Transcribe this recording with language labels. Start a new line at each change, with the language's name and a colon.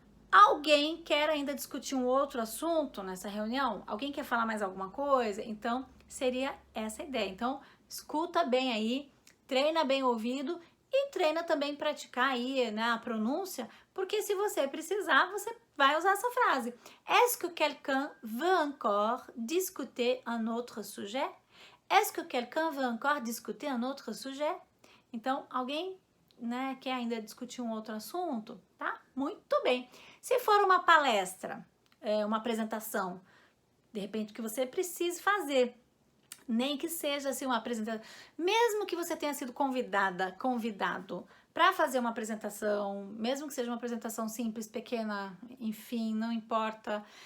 Portuguese: Alguém quer ainda discutir um outro assunto nessa reunião? Alguém quer falar mais alguma coisa? Então, seria essa a ideia. Então, escuta bem aí, treina bem o ouvido e treina também praticar aí, né, a pronúncia, porque se você precisar, você vai usar essa frase.
French: Est-ce que quelqu'un veut encore discuter un autre sujet? Est-ce que quelqu'un veut encore discuter un autre sujet?
Portuguese: Então, alguém, né, quer ainda discutir um outro assunto? Tá? Muito bem. Se for uma palestra, uma apresentação, de repente que você precise fazer, nem que seja assim uma apresentação, mesmo que você tenha sido convidado para fazer uma apresentação, mesmo que seja uma apresentação simples, pequena, enfim, não importa,